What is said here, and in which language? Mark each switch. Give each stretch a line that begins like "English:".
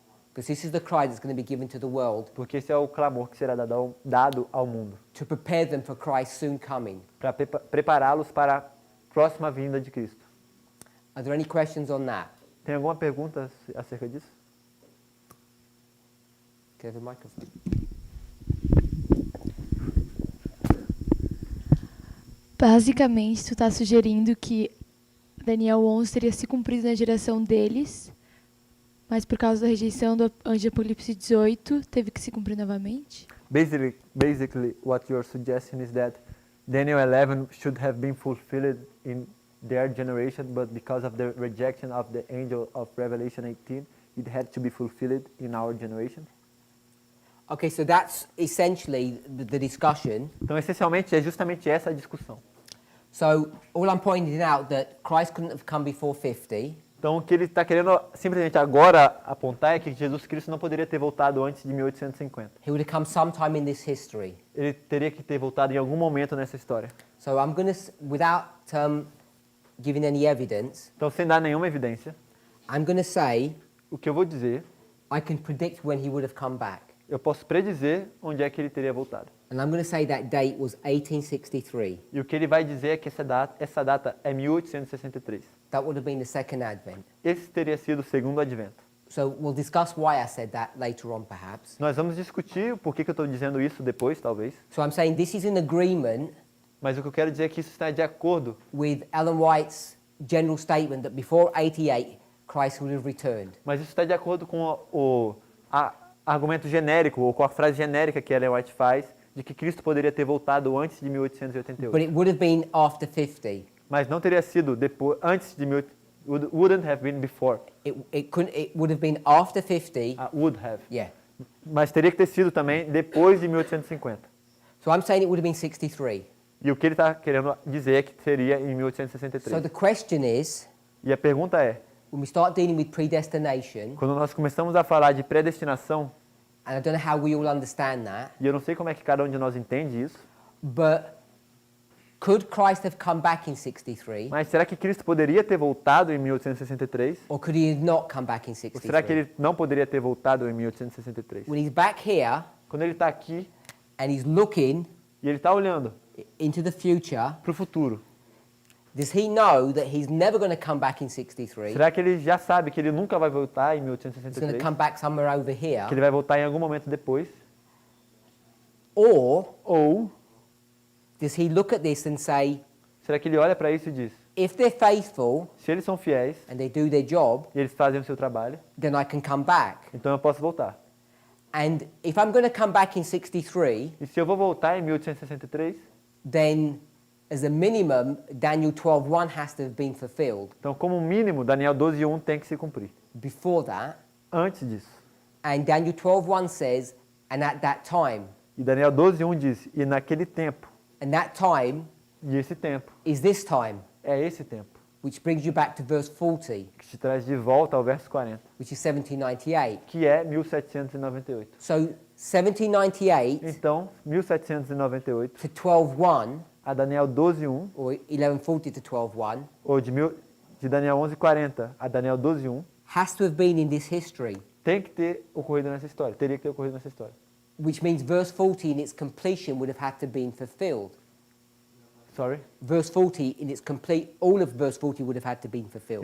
English: Because this is the cry that's going to be given to the world
Portuguese: Porque esse é o clamor que será dado ao mundo,
English: to prepare them for Christ's soon coming.
Portuguese: para prepará-los para a próxima vinda de Cristo.
English: Are there any questions on that?
Portuguese: Tem alguma pergunta acerca disso?
English: Can I have a microphone?
Portuguese: Basicamente, tu está sugerindo que Daniel 11 teria se cumprido na geração deles, mas por causa da rejeição do anjo de Apocalipse 18, teve que se cumprir novamente?
English: Basically, what you're suggesting is that Daniel 11 should have been fulfilled in their generation, but because of the rejection of the angel of Revelation 18, it had to be fulfilled in our generation. Okay, so that's essentially the discussion.
Portuguese: Então, essencialmente, é justamente essa a discussão.
English: So all I'm pointing out that Christ couldn't have come before 50.
Portuguese: Então, o que ele está querendo simplesmente agora apontar é que Jesus Cristo não poderia ter voltado antes de 1850.
English: He would have come sometime in this history.
Portuguese: Ele teria que ter voltado em algum momento nessa história.
English: So I'm going to, without giving any evidence,
Portuguese: Então, sem dar nenhuma evidência,
English: I'm going to say
Portuguese: o que eu vou dizer,
English: I can predict when he would have come back.
Portuguese: eu posso predizer onde é que ele teria voltado.
English: And I'm going to say that date was 1863.
Portuguese: E o que ele vai dizer é que essa data é 1863.
English: That would have been the second advent.
Portuguese: Esse teria sido o segundo advento.
English: So we'll discuss why I said that later on, perhaps.
Portuguese: Nós vamos discutir o porquê que eu estou dizendo isso depois, talvez.
English: So I'm saying this is in agreement
Portuguese: Mas o que eu quero dizer é que isso está de acordo
English: with Ellen White's general statement that before 88, Christ would have returned.
Portuguese: Mas isso está de acordo com o argumento genérico, ou com a frase genérica que Ellen White faz, de que Cristo poderia ter voltado antes de
English: But
Portuguese: 1888.
English: it would have been after 50.
Portuguese: Mas não teria sido depois, antes de
English: wouldn't have been before. It would have been after 50. Would have. Yeah.
Portuguese: Mas teria que ter sido também depois de 1850.
English: So I'm saying it would have been 63.
Portuguese: E o que ele está querendo dizer é que seria em
English: So
Portuguese: 1863.
English: the question is,
Portuguese: E a pergunta é,
English: when we start dealing with predestination,
Portuguese: quando nós começamos a falar de predestinação,
English: and I don't know how we all understand that,
Portuguese: e eu não sei como é que cada um de nós entende isso,
English: but could Christ have come back in 63?
Portuguese: mas será que Cristo poderia ter voltado em 1863?
English: Or could he not come back in
Portuguese: Ou será que
English: 63?
Portuguese: ele não poderia ter voltado em 1863?
English: When he's back here
Portuguese: Quando ele está aqui
English: and he's looking
Portuguese: e ele está olhando
English: into the future,
Portuguese: para o futuro,
English: does he know that he's never going to come back in 63?
Portuguese: será que ele já sabe que ele nunca vai voltar em
English: He's going to
Portuguese: 1863?
English: come back somewhere over
Portuguese: Que
English: here?
Portuguese: ele vai voltar em algum momento depois?
English: Or
Portuguese: Ou
English: does he look at this and say,
Portuguese: será que ele olha para isso e diz,
English: if they're faithful
Portuguese: se eles são fiéis
English: and they do their job,
Portuguese: e eles fazem o seu trabalho,
English: then I can come back?
Portuguese: então eu posso voltar.
English: And if I'm going to come back in 63,
Portuguese: E se eu vou voltar em 1863,
English: then as a minimum, Daniel 12:1 has to have been fulfilled
Portuguese: então como mínimo Daniel 12:1 tem que se cumprir.
English: before that.
Portuguese: Antes disso.
English: And Daniel 12:1 says, and at that time,
Portuguese: E Daniel 12:1 diz, e naquele tempo,
English: and that time
Portuguese: e esse tempo,
English: is this time,
Portuguese: é esse tempo,
English: which brings you back to verse 40,
Portuguese: que te traz de volta ao verso 40,
English: which is 1798.
Portuguese: que é 1798.
English: So 1798
Portuguese: Então, 1798
English: to 12:1,
Portuguese: a Daniel 12:1,
English: or 1140 to 12:1,
Portuguese: ou de Daniel 11:40 a Daniel 12:1,
English: has to have been in this history,
Portuguese: tem que ter ocorrido nessa história, teria que ter ocorrido nessa história.
English: which means verse 40 in its completion would have had to been fulfilled. Sorry? Verse 40 in its complete, all of verse 40 would have had to been fulfilled.